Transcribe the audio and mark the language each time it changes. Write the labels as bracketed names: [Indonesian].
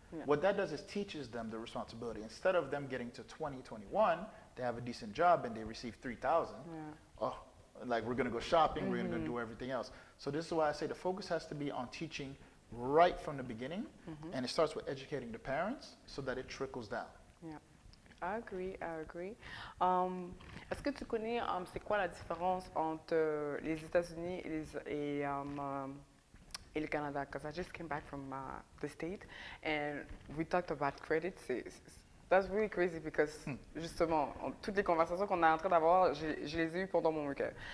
[English] What that does is teaches them the responsibility. Instead of them getting to 2021, they have a decent job and they receive 3,000. Oh, like we're going to go shopping, we're going to do everything else. So this is why I say the focus has to be on teaching right from the beginning, and it starts with educating the parents so that it trickles down. Yeah. I agree, I agree. [French] Est-ce que tu connais c'est quoi la différence entre les États-Unis et le Canada? [English] Because I just came back from the state and we talked about credit. That's really crazy because [French] justement, toutes les conversations qu'on est en train d'avoir, je les ai eues pendant mon week-end.